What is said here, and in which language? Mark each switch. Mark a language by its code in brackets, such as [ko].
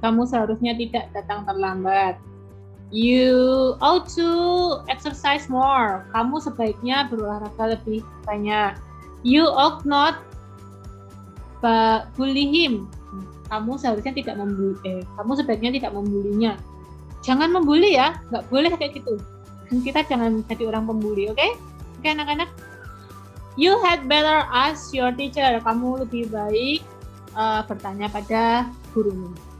[id] Kamu seharusnya tidak datang terlambat. [en] You ought to exercise more. [id] Kamu sebaiknya berolahraga lebih banyak. [en] You ought not bully him. [id] Kamu seharusnya tidak kamu sebaiknya tidak membulinya. Jangan membuli ya, nggak boleh kayak gitu. Kita jangan jadi orang pembuli, oke? Oke anak-anak. [en] You had better ask your teacher. [id] Kamu lebih baik bertanya pada gurumu.